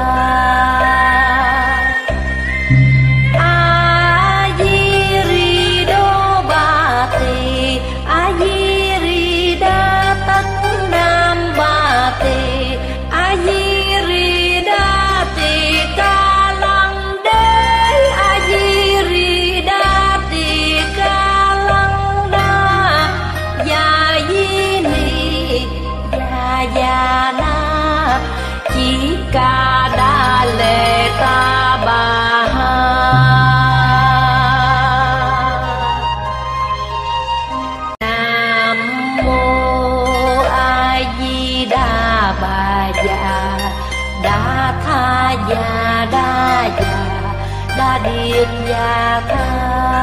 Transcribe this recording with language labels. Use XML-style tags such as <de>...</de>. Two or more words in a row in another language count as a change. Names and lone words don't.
<vi>A di ri đô ba tỳ, a di ri đa tất nam ba tỳ, a di ri đa tỳ ca lăng đế, a di ri đa tỳ ca lăng đa, ya di ni ya na, chỉ ca đa lệ ta bà ha. Nam mô A Di Đà Bà Già Đa Tha Già Đa Già Đa Điệt Già Tha.</vi>